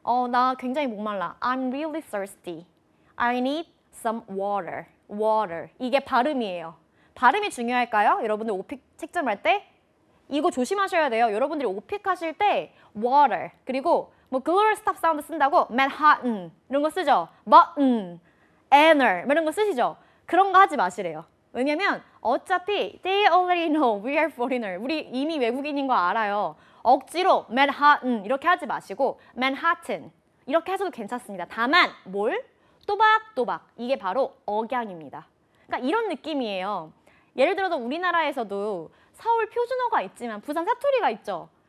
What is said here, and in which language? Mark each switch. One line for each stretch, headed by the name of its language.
Korean: 나 굉장히 목말라.
English: I'm really thirsty. I need some water. water.
Korean: 이게 발음이에요. 발음이 중요할까요? 여러분들 오픽 채점할 때 이거 조심하셔야 돼요. 여러분들이 오픽 하실 때 water 그리고 뭐 global stop 사운드 쓴다고 Manhattan 이런 거 쓰죠. button, anner 이런 거 쓰시죠. 그런 거 하지 마시래요. 왜냐면 어차피
English: they already know we are foreigner.
Korean: 우리 이미 외국인인 거 알아요. 억지로 Manhattan 이렇게 하지 마시고 Manhattan 이렇게 하셔도 괜찮습니다. 다만 뭘? 또박또박. 이게 바로 억양입니다. 그러니까 이런 느낌이에요. 예를 들어서 우리나라에서도 서울 표준어가 있지만 부산 사투리가 있죠.